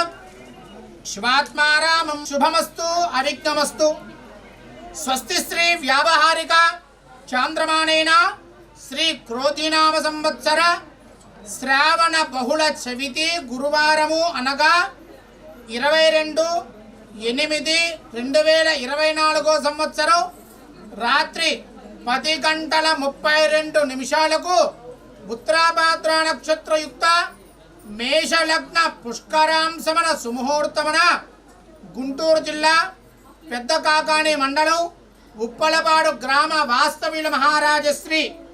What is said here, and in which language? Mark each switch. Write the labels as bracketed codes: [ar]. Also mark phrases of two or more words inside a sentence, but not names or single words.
[sa] शिवात्मारामं शुभमस्तु अविघ्नमस्तु स्वस्ति श्री व्यावहारिक चांद्रमानेन श्री क्रोधिनाम संवत्सर श्रावण बहुल चविति गुरुवारमु అనగా [te] 22/8/2024 సంవత్సరం రాత్రి 10:32 ఉత్తరాభాద్ర నక్షత్రయుక్త మేషలగ్న పుష్కరాంశమన సుముహూర్తమన గుంటూరు జిల్లా పెద్ద కాకాని మండలం ఉప్పలపాడు గ్రామ వాస్తవ్యుల మహారాజశ్రీ